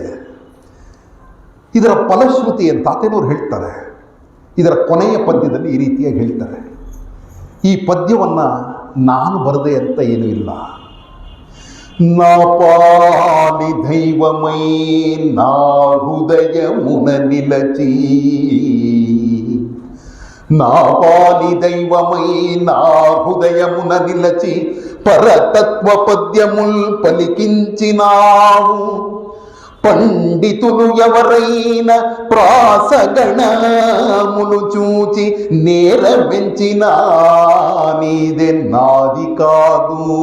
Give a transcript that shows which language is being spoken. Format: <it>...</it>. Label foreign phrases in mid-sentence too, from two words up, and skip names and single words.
<kn>ಇದರ ಫಲಶ್ರುತಿಯನ್ನು ತಾತೇನವರು ಹೇಳ್ತಾರೆ. ಇದರ ಕೊನೆಯ ಪದ್ಯದಲ್ಲಿ ಈ ರೀತಿಯಾಗಿ ಹೇಳ್ತಾರೆ, ಈ ಪದ್ಯವನ್ನು ನಾನು ಬರದೆ ಅಂತ ಏನೂ ಇಲ್ಲ.</kn> <te>నా పాలి దైవమై నా హృదయ మున నిలచి, నా పాలి దైవమై నా హృదయమున నిలచి పరతత్వ పద్యముల్ పలికించినావు. పండితులు ఎవరైన ప్రాసగణములు చూచి నేరవెంచినా నీదే నాది కాదు.</te>